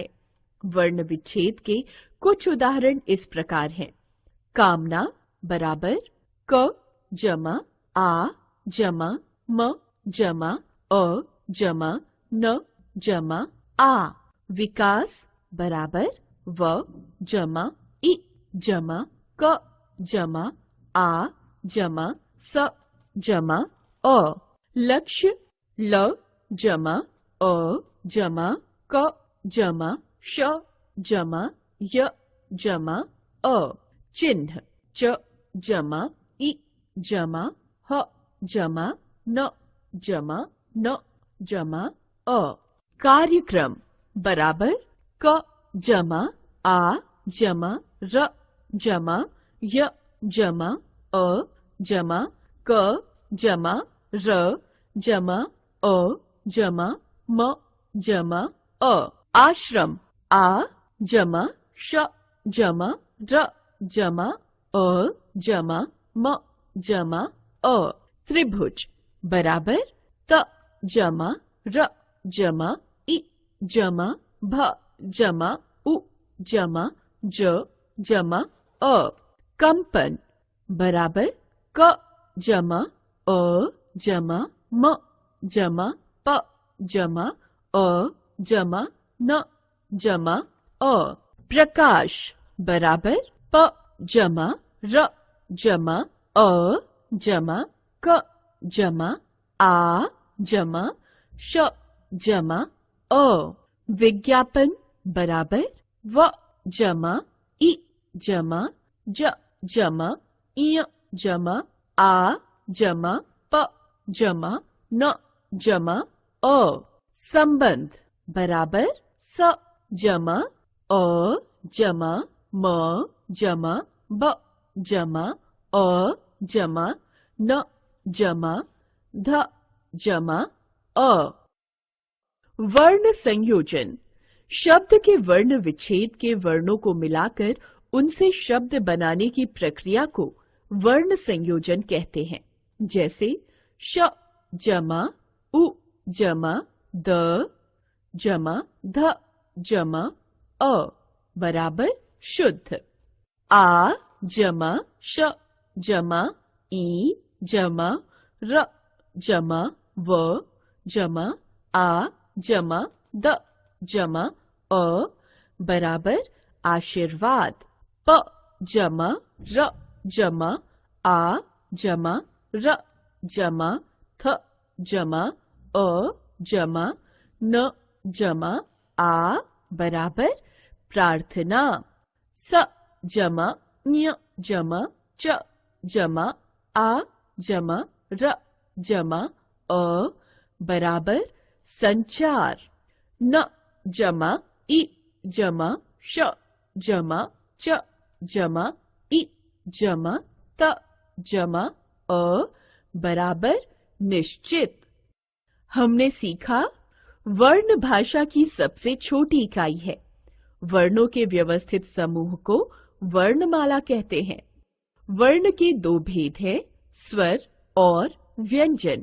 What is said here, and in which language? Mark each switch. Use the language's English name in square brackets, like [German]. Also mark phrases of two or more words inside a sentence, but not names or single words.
[Hindi] वर्ण विच्छेद के कुछ उदाहरण इस प्रकार हैं। कामना बराबर क जमा आ जमा म जमा अ जमा न जमा आ। विकास बराबर व जमा इ जमा क जमा आ जमा स जमा अ। लक्ष्य ल जमा अ जमा क जमा श जमा य जमा अ। चिन्ह च जमा इ जमा ह जमा न जमा न जमा अ। कार्यक्रम बराबर क जमा आ जमा र जमा य जमा अ जमा क जमा र जमा अ जमा म जमा अ। आश्रम आ जमा श जमा र जमा अ जमा म जमा अ। त्रिभुज बराबर त जमा र जमा इ जमा भ जमा उ जमा ज जमा अ। कंपन बराबर क जमा अ जमा म जमा प जमा अ जमा न जमा अ। प्रकाश बराबर प जमा र जमा अ जमा क जमा आ जमा श जमा अ। विज्ञापन बराबर व जमा इ जमा ज जमा इ जमा आ जमा प जमा न जमा अ। संबंध बराबर स जमा अ जमा म जमा ब जमा अ जमा न जमा ध जमा अ। वर्ण संयोजन शब्द के वर्ण विच्छेद के वर्णों को मिलाकर उनसे शब्द बनाने की प्रक्रिया को वर्ण संयोजन कहते हैं। जैसे श जमा उ जमा द जमा ध जमा अ बराबर शुद्ध। आ जमा श जमा ई जमा र जमा व जमा आ जमा द जमा अ बराबर आशीर्वाद। प जमा र जमा आ जमा र जमा थ जमा अ जमा न जमा आ बराबर प्रार्थना। स जमा न्य जमा च जमा आ जमा र जमा अ बराबर संचार। न जमा इ जमा श जमा च जमा इ जमा त जमा अ बराबर निश्चित। हमने सीखा वर्ण भाषा की सबसे छोटी इकाई है। वर्णों के व्यवस्थित समूह को वर्णमाला कहते हैं। वर्ण के दो भेद हैं, स्वर और व्यंजन।